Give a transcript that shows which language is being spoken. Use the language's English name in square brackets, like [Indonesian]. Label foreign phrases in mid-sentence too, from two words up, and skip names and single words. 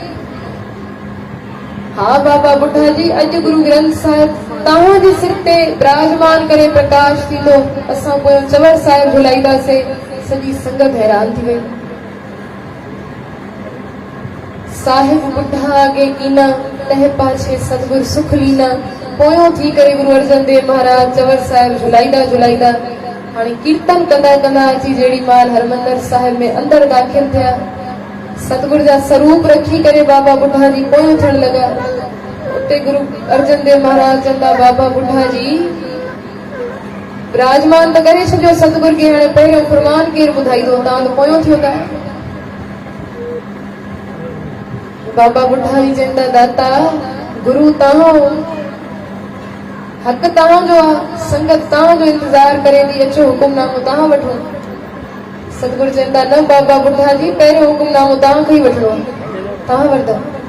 [Sindhi] हाँ बाबा बुढ़ा जी अॼु गुरु ग्रंथ साहिब तव्हांजे सिर ते विराजमान करे प्रकाश थींदो असां पोयों चवर साहिब झुलाईंदासीं सॼी संगत हैरान थी वई [Punjabi] ਸਾਹਿਬ ਬੁੱਢਾ ਆਗੇ ਕੀਨਾ ਤਹ ਪਾਛੇ ਸਤਿਗੁਰੁ ਸੁਖ ਲੀਨਾ [Sindhi] पोयों थी करे गुरु अर्जन देव महाराज चवर साहिब झुलाईंदा झुलाईंदा हाणे कीर्तन कंदा कंदा अची जेड़ी माल हरमंदर साहिब में अंदर दाखिल थिया सतगुरु जा स्वरूप रखी करे बाबा बुढ़ा जी पोयों थियण लॻा उते गुरु अर्जन देव महाराज चवंदा बाबा बुढ़ा जी विराजमान त करे छॾियो सतगुरु खे हाणे पहिरियों फुरमान केरु ॿुधाईंदो तव्हां त पोयों थियो था बाबा बुढ़ा जी चवंदा दाता गुरु तव्हां हक़ तव्हांजो आहे संगत तव्हांजो इंतज़ार करे थी अचो हुकुमनामो तव्हां वठो सतगुरु चवंदा न बाबा बुढ़ा जी पहिरियों हुकुमनामो तव्हांखे ई वठिणो आहे तव्हां वठंदव